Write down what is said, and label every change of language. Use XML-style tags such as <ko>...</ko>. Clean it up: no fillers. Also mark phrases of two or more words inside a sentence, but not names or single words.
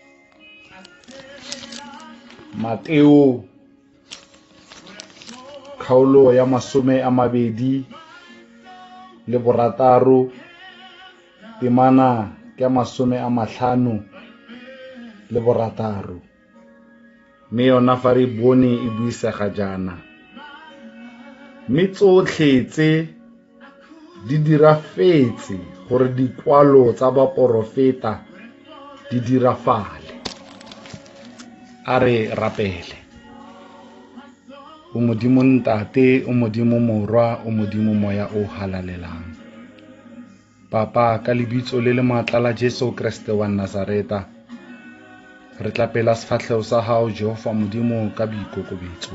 <tn>Mateo khaolo ya 26 temana ke ya 56. Mme yona fa re bone e buisega jana. Mme tsotlhe tse di dirafetse gore dikwalo tsa baporofeta di dirafale. A re rapele. O Modimo ntate, o Modimo morwa, o Modimo moya o halalelang. Papa, ka lebitso le le maatla la Jesu Kriste wa Nazareta, re tlapela sefatlhego sa hao Jehova Modimo ka boikokobetso.</tn>